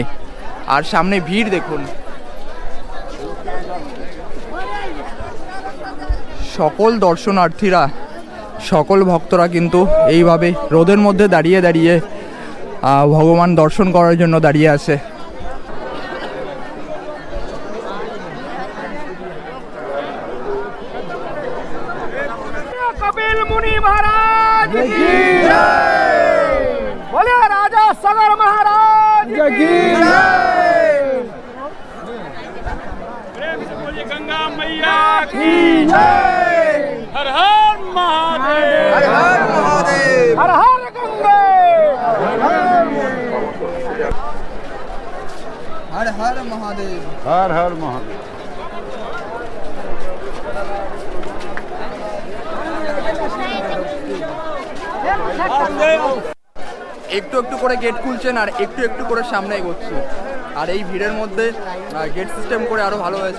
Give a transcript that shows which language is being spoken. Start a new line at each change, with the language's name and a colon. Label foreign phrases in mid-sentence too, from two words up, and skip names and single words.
Bangla: আর সামনে ভিড় দেখুন। সকল দর্শনার্থীরা, সকল ভক্তরা কিন্তু এইভাবে রোদের মধ্যে দাঁড়িয়ে দাঁড়িয়ে ভগবান দর্শন করার জন্য দাঁড়িয়ে আছে।
Hindi: कपिल मुनि महाराज की जय। बोले राजा सगर महाराज की जय। प्रेम से बोलिए गंगा मैया की जय। हर हर महादेव, हर हर महादेव, हर हर गंगे, हर हर महादेव, हर हर महादेव।
Bangla: একটু একটু করে গেট খুলছেন আর একটু একটু করে সামনে এগোচ্ছে। আর এই ভিড়ের মধ্যে গেট সিস্টেম করে আরও ভালো হয়েছে।